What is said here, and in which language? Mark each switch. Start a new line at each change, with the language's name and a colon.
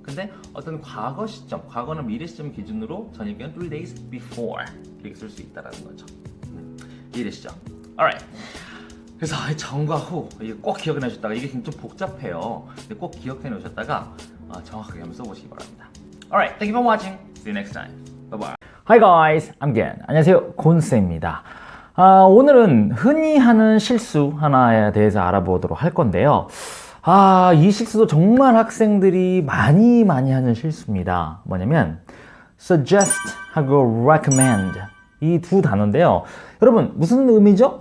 Korean: 근데 어떤 과거 시점, 과거나 미래 시점 기준으로 전일 경우는
English: 3 days before
Korean: 이렇게 쓸 수 있다는 거죠. 이해되시죠? Alright. 그래서 전과 후 이게 꼭 기억해 놓으셨다가, 이게 좀 복잡해요. 근데 꼭 기억해 놓으셨다가 정확하게 한번 써보시기 바랍니다.
English: Alright, thank you for watching. See you next time. Bye bye. Hi guys, I'm Gen.
Korean: 안녕하세요, 곤쌤입니다. 오늘은 흔히 하는 실수 하나에 대해서 알아보도록 할 건데요. 이 실수도 정말 학생들이 많이 하는 실수입니다. 뭐냐면 suggest 하고 recommend 이 두 단어인데요. 여러분 무슨 의미죠?